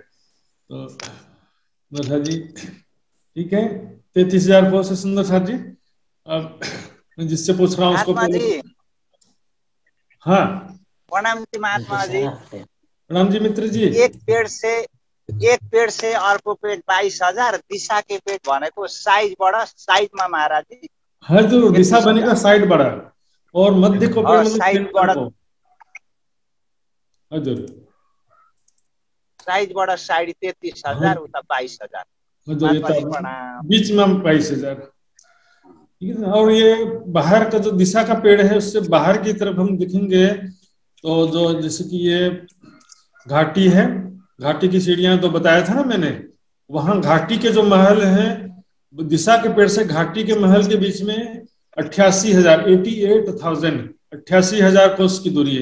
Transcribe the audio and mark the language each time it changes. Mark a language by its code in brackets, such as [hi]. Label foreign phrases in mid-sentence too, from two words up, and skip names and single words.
[hi] तो सुंदर साथ जी ठीक है, 33,000 कोष है सुंदर साथ जी। अब मैं जिससे पूछ रहा हूँ उसको जी। हाँ प्रणाम जी महात्मा जी। प्रणाम जी मित्र जी। एक पेड़ से अर्को पेड़ 22,000, दिशा के पेड़ [ne] भनेको साइडमा [hi] महाराज जी। हजुर, दिशा बनेगा साइड बड़ा और मध्य को पेड़ साइड बड़ा, हजुर साइड बड़ा साइड 33,000 उता 22,000। बीच में 22,000, ठीक है। और ये बाहर का जो दिशा का पेड़ है उससे बाहर की तरफ हम देखेंगे तो जो जैसे कि ये घाटी है, घाटी की सीढ़ियां तो बताया था ना मैंने, वहां घाटी के जो महल हैं, दिशा के पेड़ से घाटी के महल के बीच में 88,000 कोस की दूरी है।